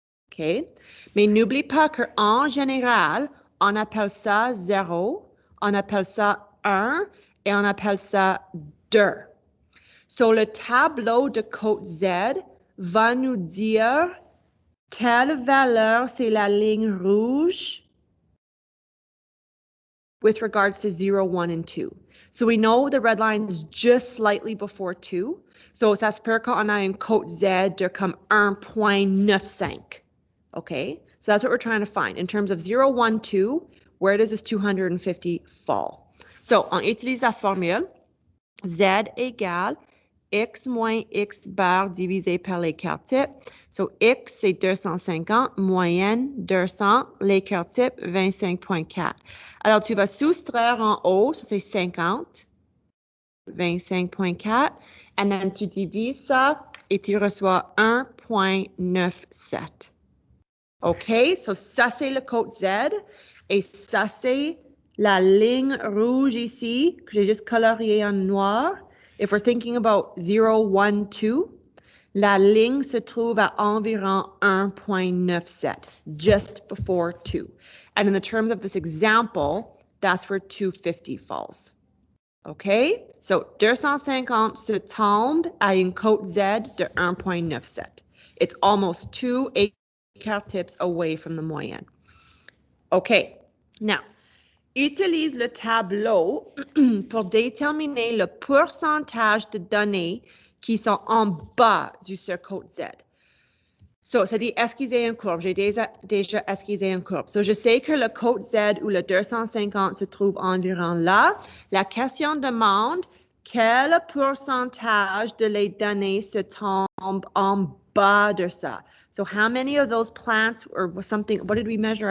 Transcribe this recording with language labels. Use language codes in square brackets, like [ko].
[fr] OK? Mais n'oublie pas qu'en général, on appelle ça 0, on appelle ça 1 et on appelle ça 2. So, le tableau de côte Z va nous dire quelle valeur c'est la ligne rouge [en] with regards to 0, 1, and 2. So we know the red line is just slightly before 2. [fr] So ça se peut qu'on a une cote Z de comme 1.95. [en] Okay, so that's what we're trying to find. In terms of 0, 1, 2, where does this 250 fall? [fr] So on utilise la formule Z égale X moins X bar divisé par l'écart type. So X, c'est 250, moyenne 200, l'écart type 25.4. Alors, tu vas soustraire en haut, ça c'est 50, 25.4, [en] and then [fr] tu divises ça et tu reçois 1.97. OK, so ça c'est le code Z et ça c'est la ligne rouge ici que j'ai juste coloriée en noir. [en] If we're thinking about 0, 1, 2, [fr] la ligne se trouve à environ [en] 1.97, just before 2. And in the terms of this example, that's where 250 falls. OK? [fr] So 250 se tombe à une cote Z de 1.97. [en] It's almost 2 écart tips away from the moyenne. OK. [fr] Now, utilise le tableau pour déterminer le pourcentage de données qui sont en bas du code Z. So, ça dit esquisser une courbe. J'ai déjà esquissé une courbe. So, je sais que le code Z ou le 250 se trouve environ là. La question demande quel pourcentage de les données se tombe en bas de ça. [en] So, how many of those plants or something, what did we measure?